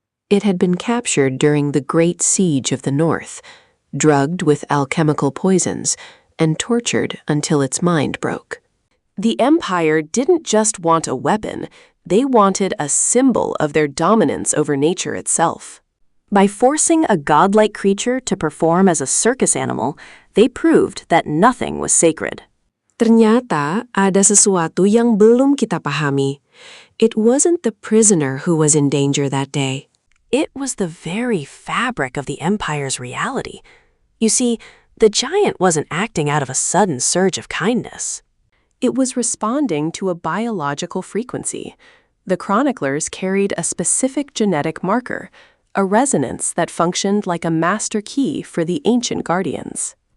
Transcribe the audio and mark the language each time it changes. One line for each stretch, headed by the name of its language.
English: It had been captured during the Great Siege of the North, drugged with alchemical poisons, and tortured until its mind broke. The Empire didn't just want a weapon, they wanted a symbol of their dominance over nature itself. By forcing a godlike creature to perform as a circus animal, they proved that nothing was sacred.
Indonesian: Ternyata ada sesuatu yang belum kita pahami.
English: It wasn't the prisoner who was in danger that day. It was the very fabric of the Empire's reality. You see, the giant wasn't acting out of a sudden surge of kindness. It was responding to a biological frequency. The chroniclers carried a specific genetic marker, a resonance that functioned like a master key for the ancient guardians.